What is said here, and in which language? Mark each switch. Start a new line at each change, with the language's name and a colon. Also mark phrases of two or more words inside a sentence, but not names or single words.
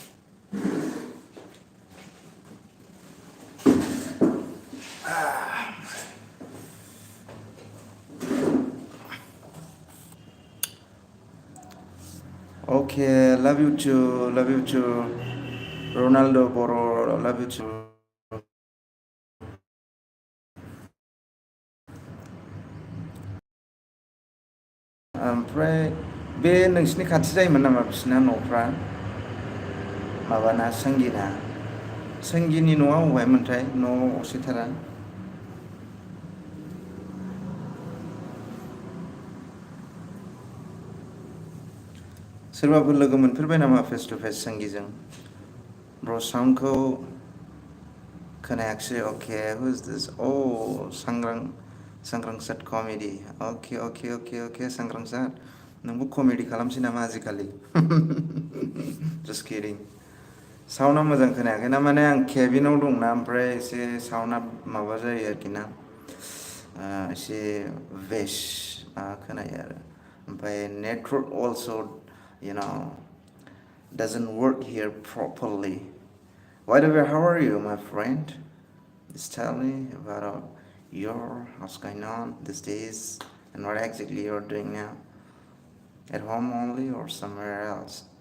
English: Okay, love you too, Ronaldo Boro, love you too.
Bodo: ओमफ्राय बे नोंसिनि खाथि जायोमोन नामा बिसिना न'फ्रा माबाना संगिना संगिनि न'आ बबेहायमोनथाय न' असेथारा सोरबाफोर लोगो मोनफेरबाय नामा
English: face to face
Bodo: संगिजों ब्र साउन्डखौ खोनायाखिसै अके
English: who is this
Bodo: सांग्रांसार कमेडि अके सांग्रांसार नोंबो कमेडि खालामसै नामा आजिखालि
English: just kidding
Bodo: साउन्डआ मोजां खोनायाखै ना माने आं केबिनाव दंना ओमफ्राय एसे साउन्डआ माबा जायो आरोखि ना एसे भेस खोनायो आरो ओमफ्राय नेटवर्क
English: also you know doesn't work here properly. By the way, how are you, my friend? Just tell me about what's going on these days and what exactly you're doing now. At home only or somewhere else?